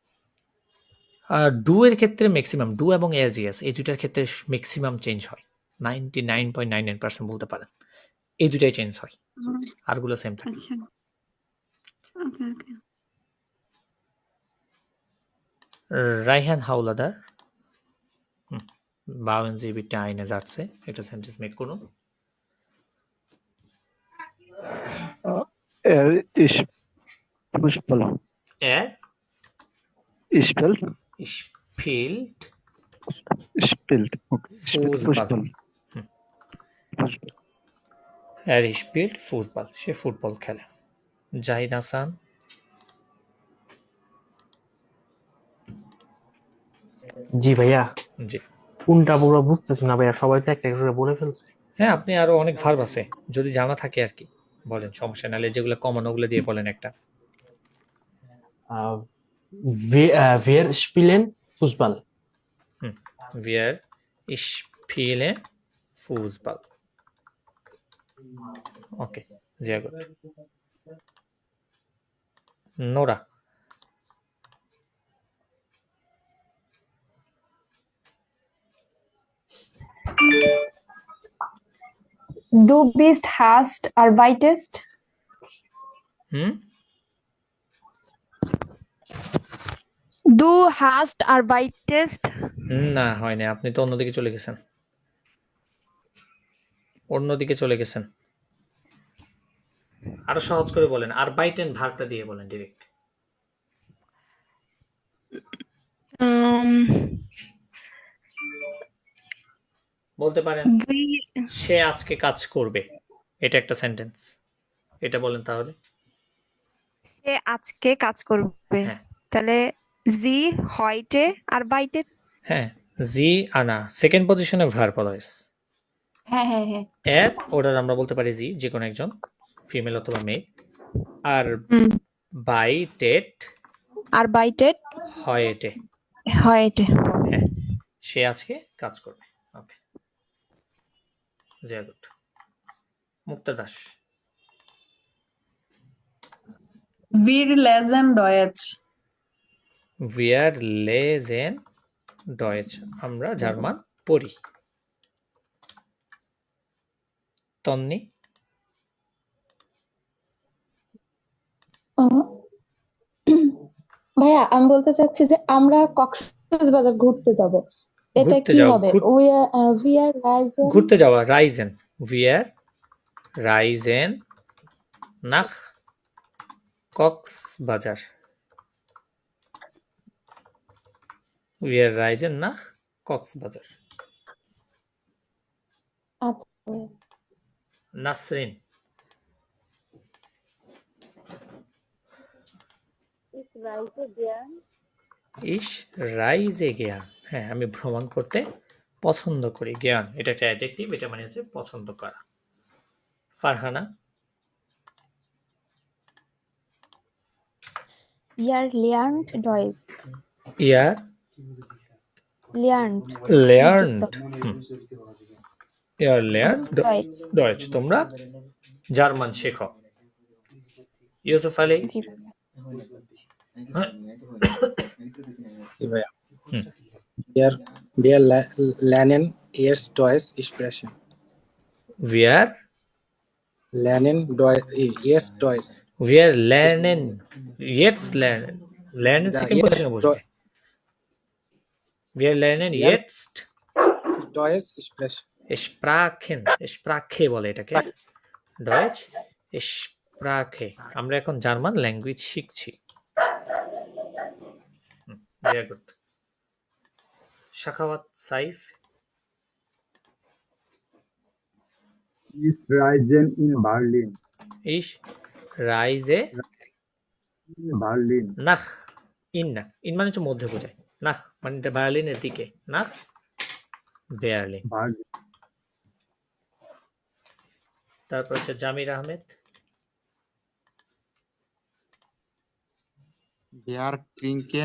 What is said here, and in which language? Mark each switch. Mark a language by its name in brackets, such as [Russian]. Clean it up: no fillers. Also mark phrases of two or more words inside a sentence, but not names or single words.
[Bangla] ডু এর ক্ষেত্রে ম্যাক্সিমাম, ডু এবং এজিএস এই দুইটার ক্ষেত্রে [English] maximum change [Bangla] হয়, 99.99% বলতে পারেন, এই দুইটাই চেঞ্জ হয়, আরগুলো সেম থাকে। আচ্ছা, [English] okay okay. [Bangla] রাইহান হাওলাদার, [German] bauen Sie bitte eine Sätze, [Bangla] একটা [English] sentence make [Bangla] করুন। [German] Er ist Fußball. Er Spielt. spielt Spielt. Okay. Fußball. Er spielt Fußball, [Bangla] সে ফুটবল খেলে। জাহিদ হাসান, জি ভাইয়া। জি কোনটা পুরো বুঝতেছি না ভাইয়া, সবাই তো একটা করে বলে ফেলছে। হ্যাঁ আপনি আরো অনেক ভার্ব আছে, যদি জানা থাকে আর কি বলেন, সমস্যা নাহলে যেগুলো কমন ওগুলো দিয়ে বলেন একটা। [German] Wir spielen Fußball. Wir spielen Fußball. Okay, sehr gut. Nora. Du bist hast arbeitest. হুম Du hast arbeitest. [Bangla] না হয়নি, আপনি তো অন্যদিকে চলে গেছেন, আরো সহজ করে বলেন, আরবাইটেন ভার্বটা দিয়ে বলেন ডিরেক্ট। বলতে পারেন সে আজকে কাজ করবে, এটা একটা সেন্টেন্স, এটা বলেন তাহলে। সে আজকে কাজ করবে। হ্যাঁ [German] তাহলে জি heute arbeitet. [Bangla] হ্যাঁ, জি আনা [English] second position verb always. [Bangla] হ্যাঁ হ্যাঁ হ্যাঁ। এর অর্ডার আমরা বলতে পারি জি, যে কোনো একজন, ফিমেল অথবা মেয়ে। [German] arbeitet arbeitet হয়েটে, heute. [Bangla] হ্যাঁ সে আজকে কাজ করবে। ওকে, [German] sehr gut. [Bangla] মুক্তা দাস। [German] Wir lesen Deutsch. Wir lesen Deutsch, [Bangla] আমরা জার্মান পড়ি। তন্নি। ভাইয়া আমি বলতে চাচ্ছি যে আমরা কক্সবাজার ঘুরতে যাব, এটা ঘুরতে কি যাও, হবে? [English] We are rising. [Bangla] ঘুরতে যাওয়া, রাইজেন। [German] Wir reisen nach Coxbajar. Wir reisen nach Coxbajar. [Bangla] আচ্ছা [German] নাসরিন। Ich reise gern. [Bangla] হ্যাঁ, আমি ভ্রমণ করতে পছন্দ করি। জ্ঞান এটা একটা অ্যাডজেক্টিভ, এটা মানে হচ্ছে পছন্দ করা। ফারহানা। [German] Ihr lernt Deutsch. Ihr Lernt lernt Ihr lernt Deutsch. Deutsch. [Bangla] তোমরা জার্মান শেখো। ইউসুফ আলী। জি [German] ভাইয়া wir lernen jetzt Deutsch sprechen. Wir lernen jetzt Deutsch. Wir lernen jetzt lernen. Lernen সেকেন্ড Jetzt [Bangla] পজিশনে বসবে। [German] Wir lernen jetzt Deutsch sprechen. Sprache [Bangla] বলে এটাকে। [German] Deutsch Sprache, [Bangla] আমরা এখন জার্মান ল্যাঙ্গুয়েজ শিখছি। [English] very good. [Bangla] শাখাওয়াত সাইফ। [German] Ich reisen in Berlin. Ich reise Berlin. nach in [Bangla] মানে হচ্ছে মধ্যে বোঝায়, নাহ মানে এটা বার্লিনের দিকে, নাহ বার্লিন। [German] Berlin. [Bangla] তারপর হচ্ছে জামির আহমেদ। [German] Wir trinken